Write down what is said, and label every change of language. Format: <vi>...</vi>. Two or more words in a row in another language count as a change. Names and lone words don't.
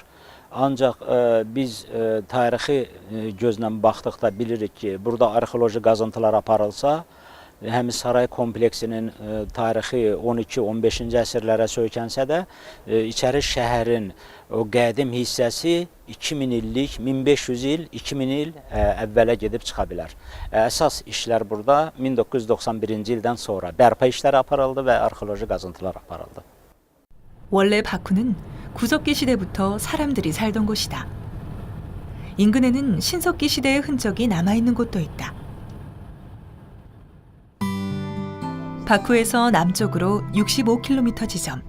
<az>Ancaq biz tarixi gözlə baxdıqda bilirik ki, burada arxeoloji qazıntılar aparılsa, həmin saray kompleksinin tarixi 12-15-ci əsrlərə söykənsə də, İçəri şəhərin o qədim hissəsi 2000 illik, 1500 il, 2000 il əvvələ gedib çıxa bilər. Əsas işlər burada 1991-ci ildən sonra bərpa işləri aparıldı və arxeoloji qazıntılar aparıldı.</az> <ko>원래 바쿠는 구석기 시대부터 사람들이 살던 곳이다. 인근에는 신석기 시대의 흔적이 남아있는 곳도 있다. 바쿠에서 남쪽으로 65km 지점.</ko>